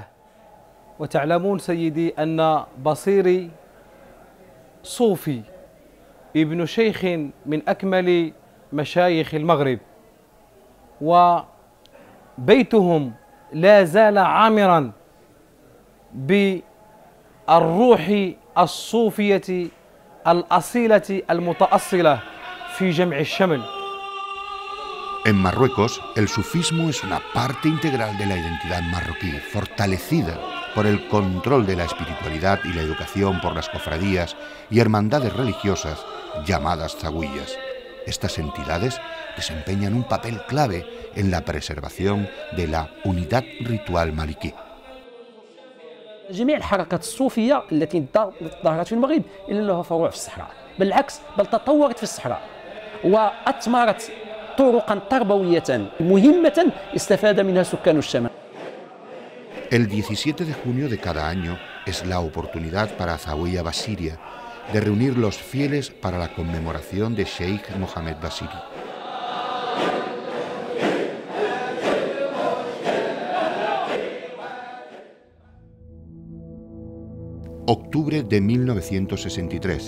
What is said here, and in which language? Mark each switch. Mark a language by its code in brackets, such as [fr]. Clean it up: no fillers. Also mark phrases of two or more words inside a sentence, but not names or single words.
[ar] وتعلمون سيدي أن بصيري صوفي ابن شيخ من أكمل مشايخ المغرب، وبيتهم لا زال عامرا بالروح الصوفية الأصيلة المتأصلة في جمع الشمل. [es] En Marruecos, el sufismo es una parte integral de la identidad marroquí, fortalecida por el control de la espiritualidad y la educación por las cofradías y hermandades religiosas llamadas zaguiyas. Estas entidades desempeñan un papel clave en la preservación de la unidad ritual maliquí. [ar] جميع الحركات الصوفية التي ظهرت في المغرب إلا لها فروع في الصحراء، بالعكس بل تطورت في الصحراء وأثمرت طرقا تربوية مهمة استفاد منها سكان الشمال. [es] El 17 de junio de cada año es la oportunidad para Zawiya Basiria de reunir los fieles para la conmemoración de Sheikh Mohammed Basiri. Octubre de 1963.